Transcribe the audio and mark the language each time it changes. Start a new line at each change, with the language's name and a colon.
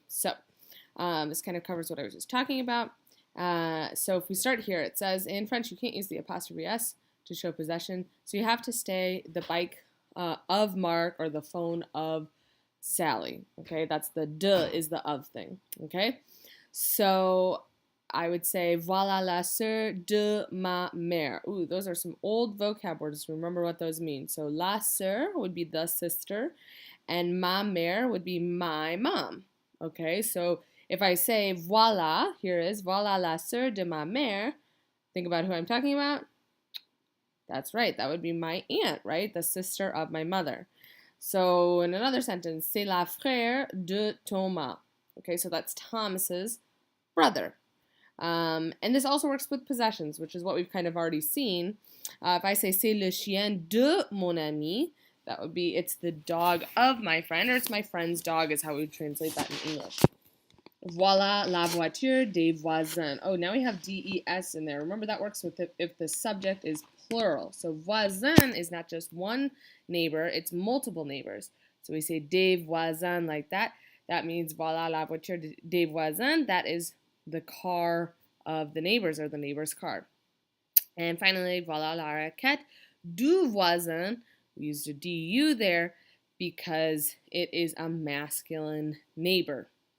English: So this kind of covers what I was just talking about. So if we start here, it says in French you can't use the apostrophe S to show possession, so you have to say the bike of Mark or the phone of Sally. Okay, that's the de is the of thing. Okay, so I would say
French: voilà la sœur de ma mère.
English: Ooh, those are some old vocab words. Remember what those mean. So
French: la sœur
English: would be the sister, and
French: ma mère
English: would be my mom. Okay, so if I say voilà, here is
French: voilà la sœur de ma mère,
English: think about who I'm talking about. That's right, that would be my aunt, right? The sister of my mother. So in another sentence,
French: c'est la frère de Thomas.
English: Okay, so that's Thomas's brother. And this also works with possessions, which is what we've kind of already seen. If I say
French: c'est le chien de mon ami,
English: that would be it's the dog of my friend, or it's my friend's dog is how we would translate that in English.
French: Voilà la voiture des voisins.
English: Oh, now we have des in there. Remember that works with if the subject is plural. So voisin is not just one neighbor, it's multiple neighbors. So we say
French: des voisins
English: like that. That means
French: voilà la voiture des voisins.
English: That is the car of the neighbors or the neighbor's car. And finally,
French: voilà la raquette du voisin.
English: We used a du there because it is a masculine neighbor.